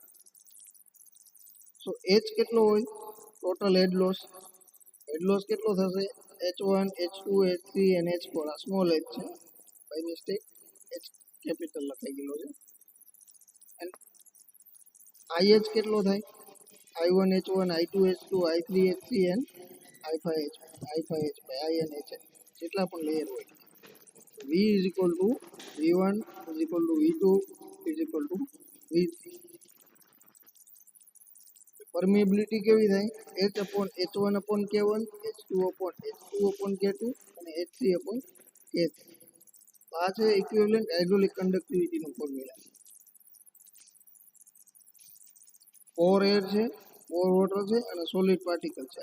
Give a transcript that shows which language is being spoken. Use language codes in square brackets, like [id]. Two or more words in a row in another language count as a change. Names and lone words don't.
[gu] સો H કેટલો હોય? ટોટલ હેડ લોસ. હેડ લોસ કેટલો થશે? H1, H2, H3 અને H4. આ સ્મોલ h છે, બાય મિસ્ટેક H કેપિટલ લખાઈ ગયેલો છે. અને IH કેટલો થાય? I1, H1, I2, H2, I3, H3 and I5H, I and H જેટલા પણ લેયર હોય. [en] V is equal to V1 is equal to V2 is equal to V3. [gu] પરમિએબિલિટી કેવી થાય? [en] H upon H1 upon K1, H2 upon K2 અને H3 upon K3. [gu] આ છે ઇક્વિવેલન્ટ હાઇડ્રોલિક કંડક્ટિવિટીનું ફોર્મ્યુલા. પોર એર છે, પોર વોટર છે અને સોલિડ પાર્ટિકલ છે.